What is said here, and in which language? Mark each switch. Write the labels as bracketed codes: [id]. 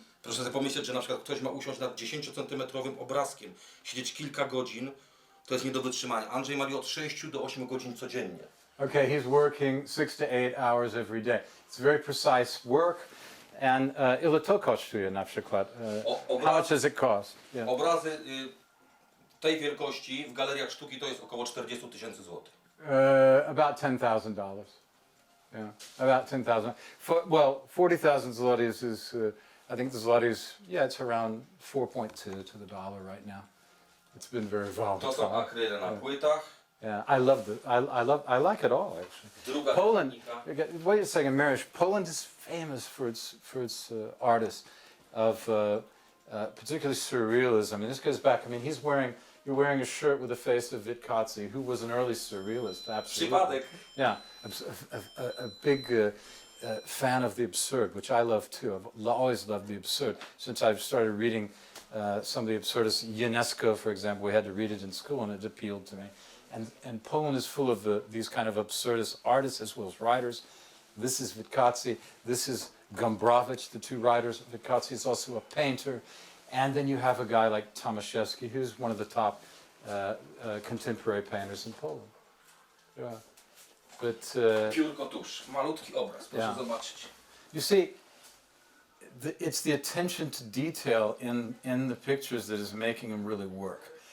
[pl] Proszę sobie pomyśleć, że na przykład ktoś ma usiąść nad 10-centymetrowym obrazkiem, siedzieć kilka godzin, to jest nie do wytrzymania. Andrzej mali od 6 do 8 godzin codziennie. [en] Okay, he's working 6 to 8 hours every day. It's very precise work. [pl] And ile to kosztuje na przykład? [en] How much does it cost? Yeah. [pl] Obrazy tej wielkości w galeriach sztuki to jest około 40 000 złotych. [en] About $10,000. Yeah, about 10,000. Well, 40,000 zlotys is, I think the zlotys, yeah, it's around 4.2 to the dollar right now. It's been very volatile. [pl] To są akryle na płytach. [en] Yeah, I like it all actually. Poland, wait a second, Mariusz. Poland is famous for its artists of particularly surrealism. And this goes back. I mean, you're wearing a shirt with the face of Witkowski, who was an early surrealist. Absolutely. [pl] Przypadek. [en] Yeah, a big fan of the absurd, which I love too. I've always loved the absurd since I've started reading some of the absurdists. UNESCO, for example, we had to read it in school, and it appealed to me. And Poland is full of these kind of absurdist artists as well as writers. This is Witkowski. This is Gombrowicz, the two writers. Witkowski is also a painter. And then you have a guy like Tomaszewski, who's one of the top contemporary painters in Poland. Yeah. But [pl] Piórko tusz, malutki obraz, proszę zobaczyć. [en] You see, it's the attention to detail in the pictures that is making them really work.